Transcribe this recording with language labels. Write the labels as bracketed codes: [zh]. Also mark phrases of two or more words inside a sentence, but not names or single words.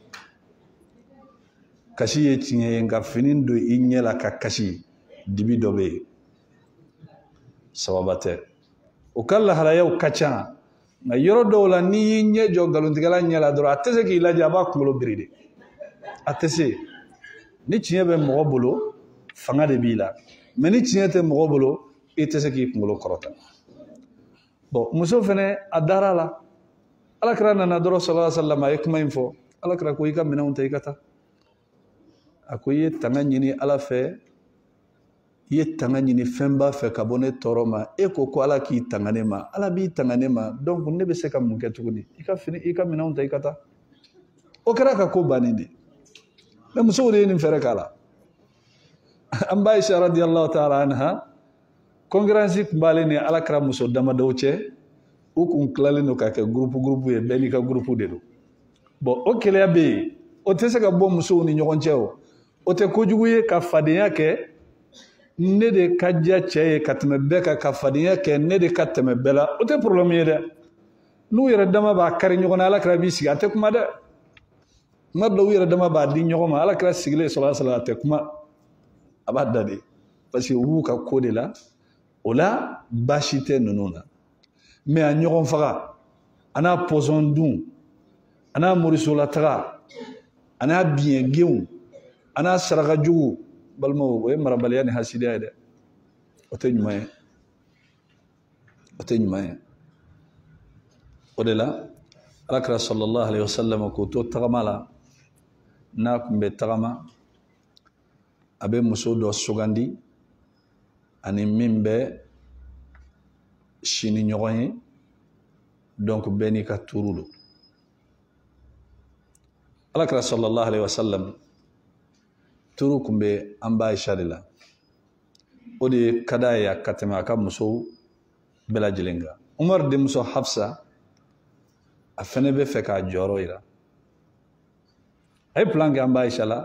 [bm] kasi ye tiɲɛ ye nka fini don i ɲɛ la ka kasi dibi dɔ bɛ yen sababa tɛ o ka lahalayaw ka ca nka yɔrɔ dɔw la n'i y'i ɲɛ jɔ nkalontigɛla ɲɛ la dɔrɔn a tɛ se k'i lajɛ a b'a kunkolo biri de a tɛ se ni tiɲɛ bɛ mɔgɔ bolo fanga de b'i la mɛ ni tiɲɛ tɛ mɔgɔ bolo i tɛ se k'i kunkolo kɔrɔta bon muso fɛnɛ a dara la alakira nana dɔrɔn [ar] صلى الله عليه وسلم [bm] a ye kuma in fɔ alakira ko i ka minɛnw ta i ka taa a ko i ye tanga ɲini ala fɛ i ye tanga ɲini fɛnba fɛ ka bɔ ne tɔɔrɔ ma e ko ko ala k'i tanga ne ma ala b'i tanga ne ma donc ne bɛ se ka mun kɛ tuguni i ka minɛnw ta i ka taa o kɛra ka ko bannen de mais musow de ye nin fɛrɛ k'a la an ba Aisha [ar] رضي الله تعالى عنها [bm] concurrence tun b'ale ni alakira muso damadɔw cɛ u kun tilalen don ka kɛ groupe ye bɛɛ n'i ka groupe de don bon o kɛlɛya bɛ yen o tɛ se ka bɔ musow ni ɲɔgɔn cɛ o tɛ kojugu ye ka fadenya kɛ ne de ka diya cɛ ye ka tɛmɛ bɛɛ kan ka fadenya kɛ ne de ka tɛmɛ bɛɛ la o tɛ problème ye dɛ n'u yɛrɛ dama b'a kari ɲɔgɔn na alakira b'i sigi a tɛ kuma dɛ kuma dɔw u yɛrɛ dama b'a di ɲɔgɔn ma alakira sigilen [ar] صلى الله عليه وسلم [bm] a tɛ kuma a b'a da de [fr] parce que [bm] u b'u ka ko de la o la baasi tɛ ninnu na mais a ɲɔgɔn faga a n'a pɔsɔn dun a n'a morisola taga a n'a biɲɛgenw a n'a saraka jugu balimaw o ye marabaliya ni hasidiya ye dɛ o tɛ ɲuman ye o tɛ ɲuman ye o de la alakira [ar] صلى الله عليه وسلم [bm] k'o to tagama la n'a tun bɛ tagama a bɛ muso dɔ sugandi ani min bɛ si ni ɲɔgɔn ye donc bɛɛ n'i ka tuuru don alakira [ar] صلى الله عليه وسلم [bm] tuuru tun bɛ an ba Aisha de la o de ka d'a ye ka tɛmɛ a ka musow bɛɛ lajɛlen kan Umar denmuso Hafsa a fɛnɛ bɛ fɛ k'a jɔyɔrɔ yira a ye plan kɛ an ba Aisha la